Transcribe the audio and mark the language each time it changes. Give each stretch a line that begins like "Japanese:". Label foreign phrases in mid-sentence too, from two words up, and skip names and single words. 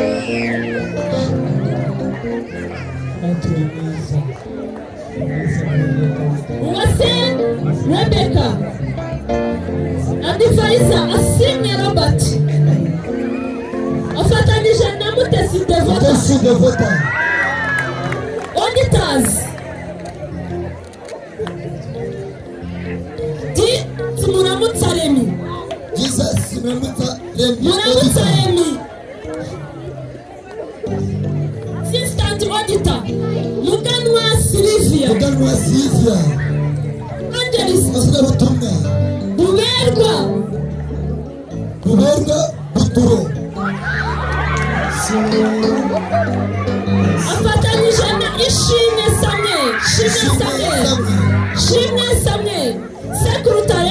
Kinyarwanda: Uwase Rebecca. Adivaiza Asimwe Robert. Afatanije na Mutesi Devota. Mutesi Devota. Auditors. Muramutsa Remy. Jesus, Muramutsa Remy. Muramutsa Remy.
English: Assistant auditor.
Kinyarwanda: Muganwa Sylvia. Muganwa Sylvia. Angelis. Masira Butumwa. Buberwa. Buberwa Buturo. Afatanyije na Ishimwe Samuel. Shimwe Samuel. Secretary.